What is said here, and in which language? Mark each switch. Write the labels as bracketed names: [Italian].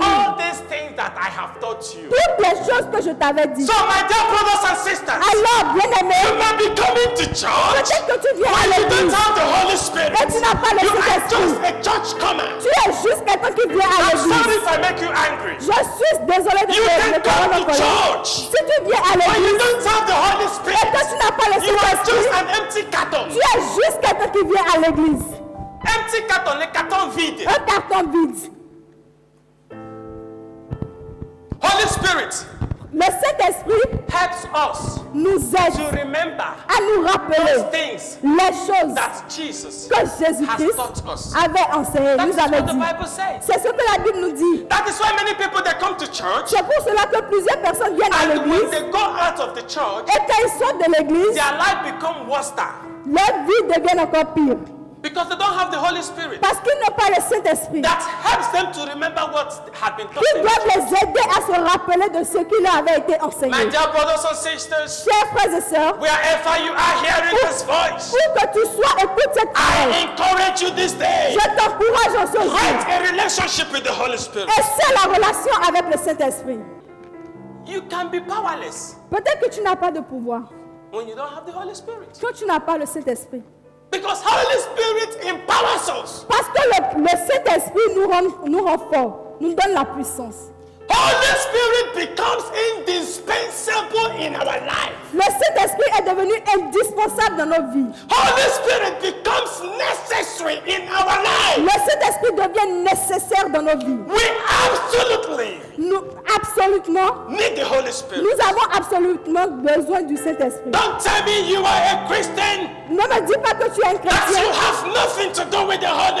[English] all these things that I have taught you. [French] toutes les choses que je t'avais dit. [English] So my dear brothers and sisters, [French] Alors, bien [English] you [French] aimé, [English] may be coming to church [French] peut-être que tu viens à [English] when you don't [French] l'église, [English] have the Holy Spirit. [French] mais tu n'as pas le [English] You are [French] Saint-Esprit. [English] just a church comer. [French] Tu es juste quelqu'un qui vient à [English] I'm sorry [French] l'église. [English] if I make you angry. [French] Je suis désolé de [English] You [French] te [English] can [French] te rendre [English] come [French] en [English] to [French] colère. [English] church [French] Si tu viens à [English] when you [French] l'église [English] don't have the Holy [French] et [English] Spirit. [French] que tu n'as pas le [English] You are just [French] Saint-Esprit, [English] an empty carton. [French] tu es juste quelqu'un qui vient à l'église. [English] Empty carton, [French] les cartons vides. Un carton vide. [English] Holy Spirit [French] Le Saint-Esprit [English] helps us [French] nous [English] to [French] aide [English] remember [French] à nous [English] those [French] rappeler [English] things [French] les choses [English] that Jesus [French] que [English] has [French] Jésus-Christ [English] taught us. [French] avait enseignées, [English] That is [French] nous avait [English] what the [French] dit. [English] Bible says. [French] C'est ce que la Bible nous dit. [English] That is why many people they come to church [French] C'est pour cela que plusieurs personnes viennent à [English] and when [French] l'église [English] they go out of the church, [French] et quand ils sortent de l'église, [English] their life become worse [French] leur vie devient encore pire. [English] because they don't have the Holy Spirit [French] Parce qu'ils n'ont pas le Saint-Esprit [English] that helps them to remember what had been taught [French] qui [English] them. [French] doivent les aider à se rappeler de ce qui leur avait été [English] My [French] enseigné. [English] dear brothers and sisters, [French] Chers frères et sœurs, [English] wherever you are hearing this voice, [French] où que tu sois, écoute cette parole. [English] I encourage you this day. [French] Je t'encourage en ce jour. [English] Create a relationship with the Holy Spirit. [French] Et c'est la relation avec le Saint-Esprit. [English] You can be powerless [French] Peut-être que tu n'as pas de pouvoir [English] when you don't have the Holy Spirit. [French] quand tu n'as pas le Saint-Esprit. [English] Because Holy Spirit empowers us. [French] Parce que le Saint-Esprit nous rend forts, nous donne la puissance. [English] Holy Spirit becomes indispensable in our life. [French] Le Saint-Esprit est devenu indispensable dans nos vies. [English] Holy Spirit becomes necessary in our life. [French] Le Saint-Esprit devient nécessaire dans nos vies. [English] We absolutely [French] Nous, absolument, [English] need the Holy Spirit. [French] nous avons absolument besoin du Saint-Esprit. [English] Don't tell me you are a Christian, [French] Ne me dis pas que tu es un [English] that [French] chrétien [English] you have nothing to do with the Holy